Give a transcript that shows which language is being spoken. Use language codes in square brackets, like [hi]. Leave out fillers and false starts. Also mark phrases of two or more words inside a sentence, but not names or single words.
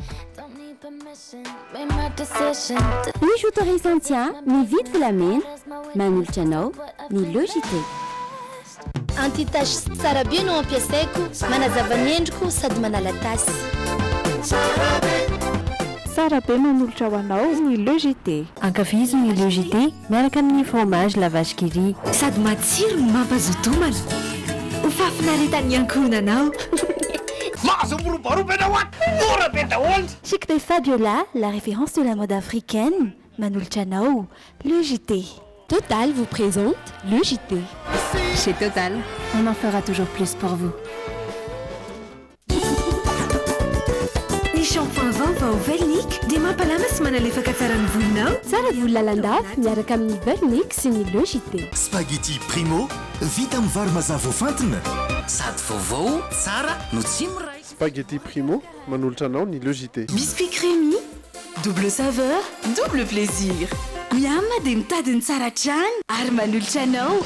[mg] Misy autorisation mividy volamena manolotra anao ny Logité. Antitasy tsara be no ampiasaiko manazava ny endriko sady manala tasy. Tsara be manolotra ho anao ny Logité. Ankafizo ny Logité miaraka amin'ny fromage la vache qui rit sady matsiro no mampazotomana ho fafinaretany ankohonanao. [fr] Chic de Fabiola, la référence de la mode africaine. [mg] Manolotra anao Logité. [fr] Total vous présente le JT. Chez Total, on en fera toujours plus pour vous. [mg] Ny shampoing vaovao Velnic dia mampalama sy manalefaka tsara ny volonao. Tsara volo lalandava miaraka amin'ny Velnic sy ny Logité. Spaghetti Primo, vita amin'ny vary mazava voafantina. Sady vaovao tsara no tsy miray. Spaghetti Primo, manolotra anao ny Logité. [fr] Biscuit crémy, double saveur, double plaisir. [mg] Miama dia mitadiny tsara hatrany ary manolotra anao.